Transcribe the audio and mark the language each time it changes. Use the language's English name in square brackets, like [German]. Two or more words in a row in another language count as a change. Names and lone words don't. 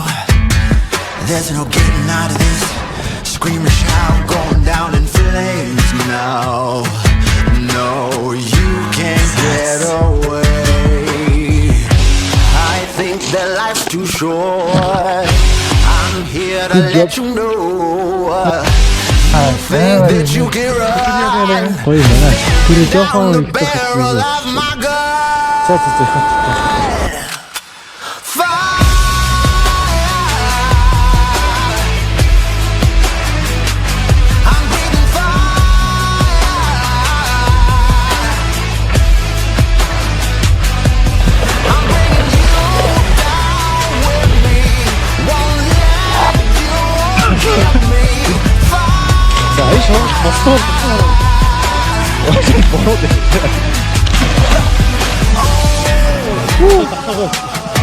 [English] There's no getting out of this. Scream and shout, going down in flames now. No, you can't get away. I think that life's too short. I'm here to let you know. You think that you can run, [Mongolian] Гоё байна. Тэр [English] down [Mongolian] жоохон [English] the [Mongolian] их [English] barrel of my gun. [Mongolian] За. [English] Fire. I'm breathing fire. I'm bringing you down with me. Won't let you get me. Fire. [Mongolian] За, иш хоол босдоо. Бороо дээ.